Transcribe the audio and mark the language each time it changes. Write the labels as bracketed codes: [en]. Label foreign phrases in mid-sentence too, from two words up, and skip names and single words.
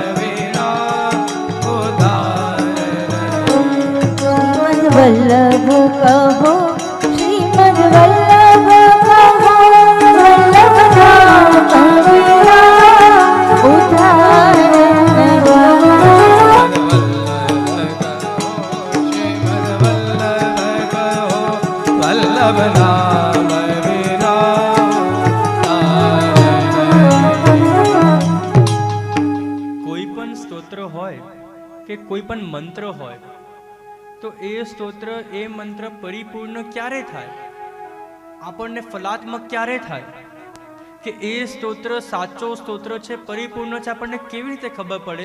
[hi] वल्लभ कहो, श्रीमद् वल्लभ कहो, वल्लभ नाम विना उद्धारण वल्लभ नाम विना. [gu] કોઈ પણ સ્તોત્ર હોય કે કોઈ પણ મંત્ર હોય તો એ સ્તોત્ર, એ મંત્ર પરિપૂર્ણ ક્યારે થાય, આપણને ફલાત્મક ક્યારે થાય, કે એ સ્તોત્ર સાચો સ્તોત્ર છે, પરિપૂર્ણ છે, આપણને કેવી રીતે ખબર પડે?